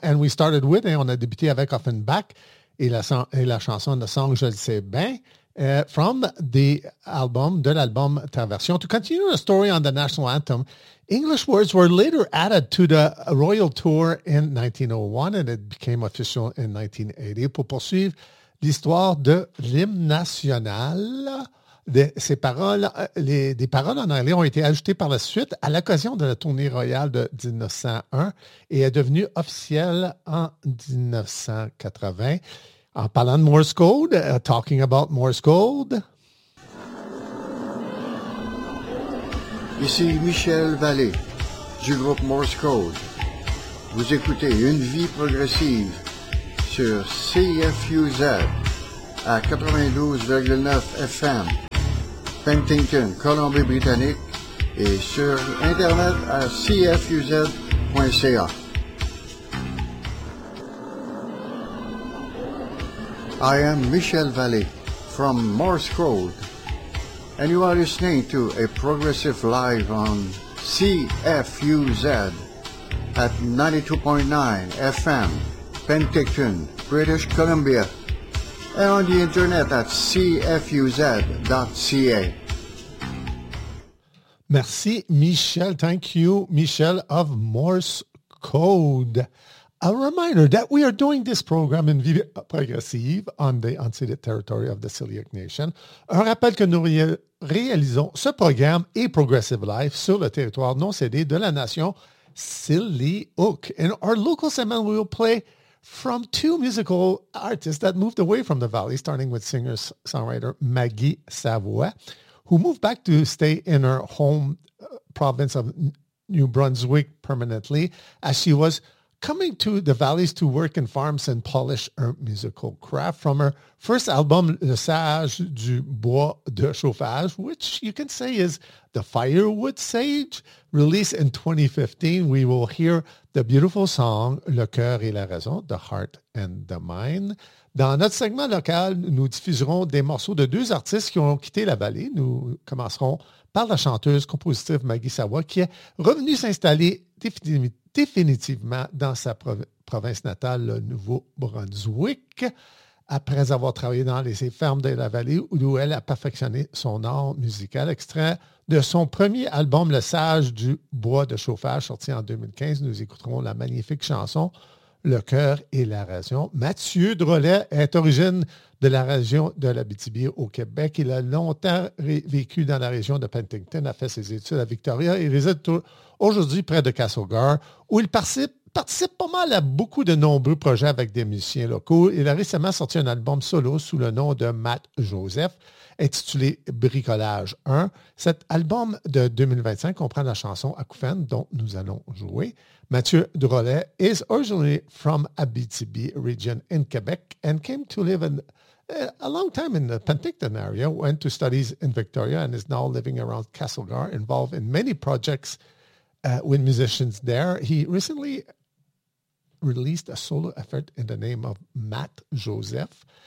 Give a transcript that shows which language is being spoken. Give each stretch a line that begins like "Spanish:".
English: And we started with,
French: on a débuté avec Offenbach et la chanson,
English: the song
French: Je le sais bien.
English: From the album,
French: de l'album Traversion.
English: To continue the story on the national anthem, English words were later added to the Royal Tour in 1901 and it became official in 1980.
French: Pour poursuivre l'histoire de l'hymne national, des paroles en anglais ont été ajoutées par la suite à l'occasion de la tournée royale de 1901 et est devenue officielle en 1980. En parlant de Morse Code,
English: talking about Morse Code.
French: Ici Michel Vallée, du groupe Morse Code. Vous écoutez Une vie progressive sur CFUZ à 92,9 FM, Penticton, Colombie-Britannique, et sur Internet à cfuz.ca.
English: I am Michel Vallée from Morse Code, and you are listening to a progressive live on CFUZ at 92.9 FM, Penticton, British Columbia, and on the internet at cfuz.ca.
French: Merci, Michel.
English: Thank you, Michel of Morse Code. A reminder that we are doing this program in Vive Progressive on the unceded territory of the Tsilhqot Nation.
French: Un rappel que nous réalisons ce programme et Progressive Life sur le territoire non cédé de la nation Tsilhqot.
English: In our local segment, we will play from two musical artists that moved away from the valley, starting with singer-songwriter Maggie Savoie, who moved back to stay in her home province of New Brunswick permanently, as she was coming to the valleys to work in farms and polish her musical craft. From her first album, Le Sage du Bois de Chauffage, which you can say is the firewood sage, released in 2015, we will hear the beautiful song Le Cœur et la Raison, The Heart and the Mind.
French: Dans notre segment local, nous diffuserons des morceaux de deux artistes qui ont quitté la vallée. Nous commencerons par la chanteuse compositrice Maggie Savoie, qui est revenue s'installer définitivement dans sa province natale, le Nouveau-Brunswick, après avoir travaillé dans les fermes de la vallée où elle a perfectionné son art musical. Extrait de son premier album, Le Sage du Bois de Chauffage, sorti en 2015, nous écouterons la magnifique chanson Le Cœur et la Raison. Mathieu Drolet est d'origine de la région de l'Abitibi au Québec. Il a longtemps vécu dans la région de Penticton, a fait ses études à Victoria et réside aujourd'hui près de Castlegar, où il participe pas mal à beaucoup de nombreux projets avec des musiciens locaux. Il a récemment sorti un album solo sous le nom de Matt Joseph, intitulé Bricolage 1. Cet album de 2025 comprend la chanson Acouphène, dont nous allons jouer.
English: Mathieu Drolet is originally from Abitibi region in Quebec and came to live a long time in the Penticton area, went to studies in Victoria and is now living around Castlegar, involved in many projects with musicians there. He recently released a solo effort in the name of Matt Joseph.